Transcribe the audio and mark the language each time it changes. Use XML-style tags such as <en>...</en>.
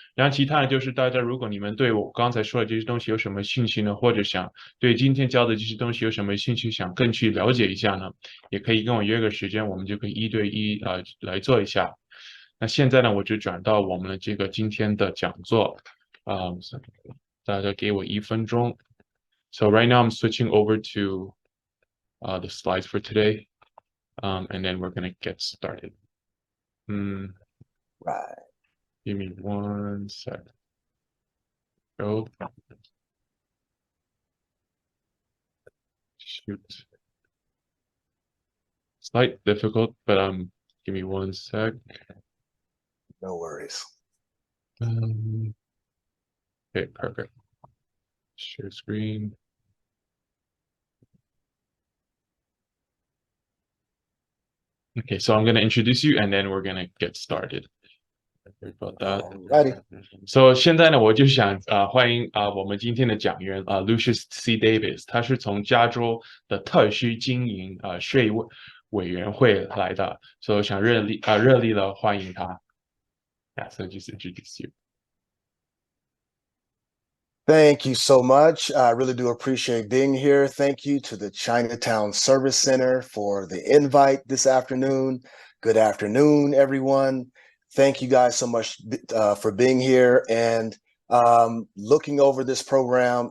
<zh>然后其他的就是大家，如果你们对我刚才说的这些东西有什么兴趣呢，或者想对今天教的这些东西有什么兴趣，想更去了解一下呢，也可以跟我约个时间，我们就可以1对1来做一下。那现在呢，我就转到我们的这个今天的讲座大家给我1分钟。</zh> <en>So right now I'm switching over to the slides for today, and then we're gonna get started. Right. Give me 1 sec. Go. Shoot. Slight difficult, but give me 1 sec. No worries. Okay, perfect. Share screen. Okay, so I'm gonna introduce you, and then we're gonna get started. Sorry about that. Alrighty.</en> <zh>So 现在呢，我就想欢迎我们今天的讲员Lucius C Davis，他是从加州的特需经营税务委员会来的，所以我想热烈的欢迎他。</zh> <en>Yeah, so just introduce you. Thank you so much. I really do appreciate being here. Thank you to the Chinatown Service Center for the invite this afternoon. Good afternoon, everyone. Thank you guys so much for being here and looking over this program.</en>